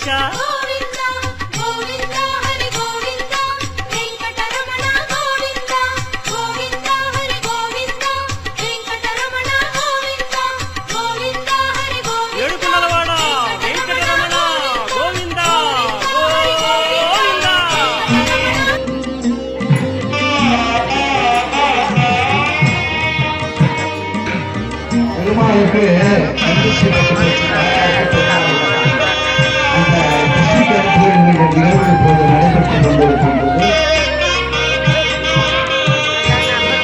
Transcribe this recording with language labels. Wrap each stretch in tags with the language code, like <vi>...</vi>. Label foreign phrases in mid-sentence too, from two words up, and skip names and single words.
<te>గోవింద గోవింద హరి గోవింద వెంకటరమణ గోవింద గోవింద హరి గోవింద వెంకటరమణ గోవింద గోవింద హరి గోవింద ఏడుకున్నలవాడ వెంకటరమణ గోవింద గోవింద</te> <ta>பெருமாளுக்கு அரிசி அந்த கிருஷ்ண ஜெயந்தி என்கிற நிகழ்வு இப்போது நடைபெற்றுக் கொண்டிருக்கின்றது.</ta>